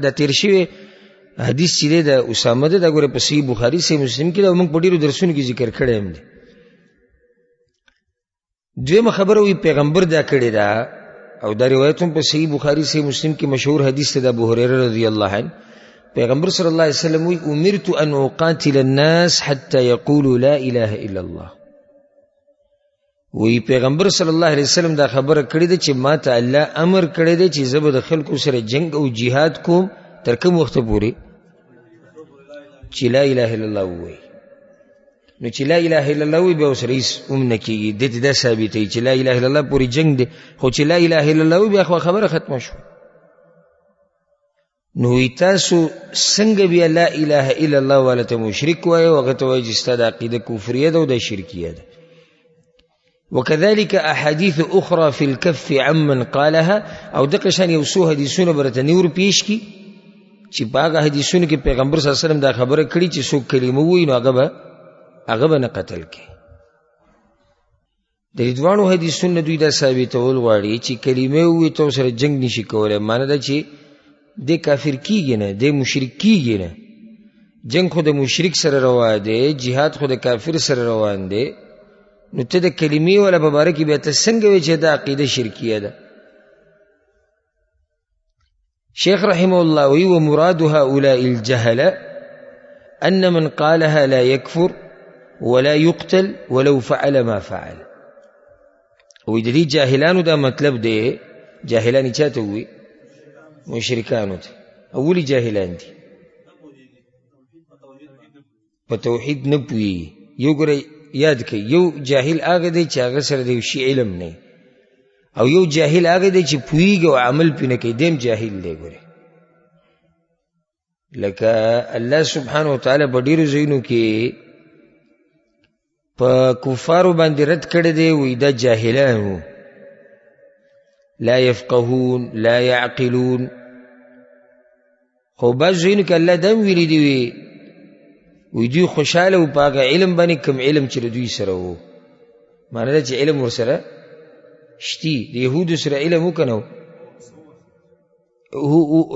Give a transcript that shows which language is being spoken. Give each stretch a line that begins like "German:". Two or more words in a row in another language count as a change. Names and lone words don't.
Pashto: دا تیر شوی حدیث چې دی د اسامه ده، دا ګوره په صحیح بخاري صحیح مسلم کې ده او موږ په ډېرو درسونو کې ذکر کړی هم دی. دویمه خبره وی پیغمبر دا کړې ده او دا روایت هم په صحیح بخاري صحیح مسلم کې مشهور حدیث ده د ابو هریره
Arabic: رضی الله عنه. پیغمبر صلی الله علیه وسلم وی امرت ان اقاتل الناس حتى يقولوا لا اله الا الله.
Pashto: وی پیغمبر
Arabic: صلی الله علیه وسلم
Pashto: دا خبره کړې ده چې ما ته الله امر کړی دی چې زه به د خلکو سره جنگ او جهاد کوم تر کوم وخته پورې چې
Arabic: لا اله الا الله
Pashto: ووایي. نو چې
Arabic: لا اله الا الله
Pashto: وایي بیا ورسره هېڅ هم نه کېږي، دې ته دا ثابتوي چې
Arabic: لا اله الا الله
Pashto: پورې جنگ دی، خو چې
Arabic: لا اله الا الله
Pashto: وایي بیا خو خبره ختمه شوه. نو وی تاسو څنګه بیا
Arabic: لا اله الا الله
Pashto: والا ته مشرک وایي او هغه ته وایي چې ستا د عقیده کفریه ده او د شرکیه ده.
Arabic: وكذلك احاديث اخرى في الكف عمن قالها،
Pashto: او دغه شان یو څو حدیثونه برته نور پیش کی چې باغه حدیثونه کې پیغمبر
Arabic: صلی الله علیه وسلم
Pashto: دا خبره کړي چې څوک کلمه وایي نو هغه به نه قتل کی. د دوانو حدیثونه دوی دا ثابتول غواړي چې کلمه وایي تو سره جنگ نشي کولای، معنی دا چې د کافر کیږي نه، د مشرک کیږي نه. جنگ خو د مشرک سره روان دی، جهاد خو د کافر سره روان دی، نو ته د کلمې ولا مبارکي به ته څنګه وي چې دا عقیده شرکیه ده.
Arabic: شیخ رحمه الله وی ومراد هؤلاء الجهل ان من قالها لا يكفر ولا يقتل ولو فعل ما فعل.
Pashto: وی د دې جاهلانو دا مطلب دی، جاهلانی چاته وي؟ مشرکانو ته. اولی جاهلان دي په توحید نه پوي. یو ګره یاد کړئ، یو جاهل هغه دی چې هغه سره د شی علم نه، او یو جاهل هغه دی چې پوهیږي او عمل پې نه کوي، دیم جاهل دی. ګورې لکه الله
Arabic: سبحانه وتعالی
Pashto: په ډېرو ځایونو کې په کفارو باندې رد کړی دی، وایي دا جاهلان وو،
Arabic: لا يفقهون لا يعقلون.
Pashto: خو بعض ځایونو کې الله دا هم ویلي دي وی دوی خوشحاله و په هغه علم باندې کوم علم چې دوی سره وو. معنی دا چې علم ورسره شتي. د یهودو سره علم و که نه و؟